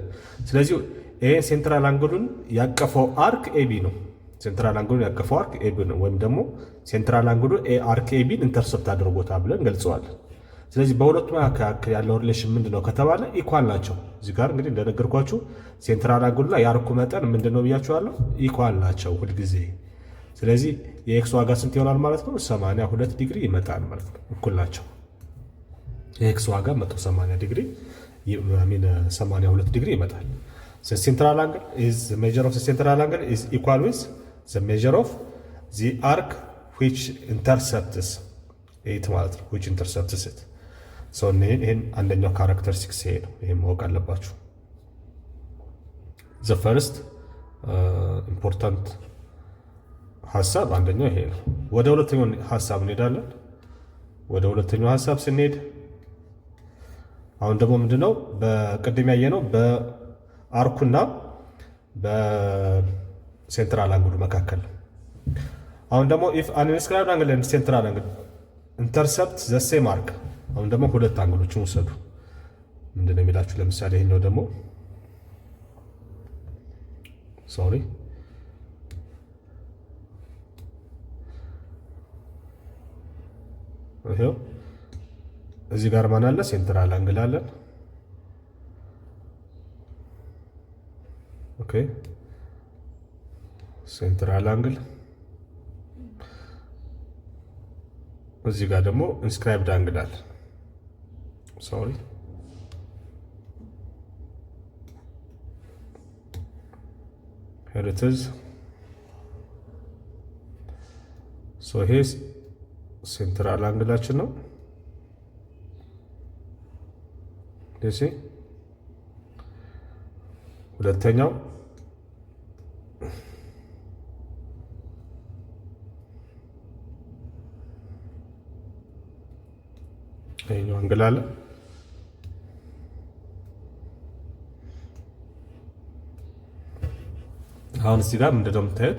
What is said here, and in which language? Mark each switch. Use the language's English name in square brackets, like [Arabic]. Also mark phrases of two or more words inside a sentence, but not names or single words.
[Amharic] ስለዚህ ይሄ [English] central angle [Amharic] ያቀፈው አርክ ኤቢ ነው። ወይም ደግሞ [English] central angle arc AB intercept [Amharic] አድርጎታል ብለን ገልጸዋለን። ስለዚህ በሁለቱ መካከል ያለው ሪሌሽን ምንድነው ከተባለ ኢኳል ናቸው። እዚህ ጋር እንግዲህ እንደነገርኳችሁ [English] central angle [Amharic] የአርኩ መጠን ምንድነው ብያችኋለሁ? ኢኳል ናቸው ሁልጊዜ። ስለዚህ የኤክስ ዋጋ ስንት ይሆናል ማለት ነው? 82 ዲግሪ ይመጣል ማለት ነው። እኩል ናቸው። የኤክስ ዋጋ 180 ዲግሪ 82 ዲግሪ ይመጣል። [English] central angle is the measure of the central angle is equal with the measure of the arc which intercepts it [Amharic] ማለት ነው። [English] which intercepts it [Amharic] ይሄን አንደኛው ካራክተሪስቲክስ ይሄ ነው። ይሄን ማወቅ አለባችሁ። [English] the first important [Amharic] ሐሳብ አንደኛው ይሄ ነው። ወደ ሁለተኛው ሐሳብ እንሄዳለን። ወደ ሁለተኛው ሐሳብ ስንሄድ አሁን ደግሞ ምንድነው በቅድም ያየነው በአርኩና በሴንትራል አንግሉ መካከል ነው። አሁን ደግሞ [English] if an inscribed angle and central angle intercept the same arc [Amharic] አሁን ደግሞ ሁለት አንግሎችን ወሰዱ። ምንድነው የሚላችሁ? ለምሳሌ ይሄኛው ደግሞ ሶሪ ይሄው እዚህ ጋር ማን አለ? [English] central angle [Amharic] አለ። [English] okay central angle [Amharic] እዚህ ጋር ደግሞ [English] inscribed angle [Amharic] አለ። ሶሪ [English] here it is [Amharic] so ይሄ ሴንትራል አንግላችን ነው። ደሴ ሁለተኛው ይሄኛው አንግል አለ። አሁን እዚህ ጋር ምንድነው የምታዩት?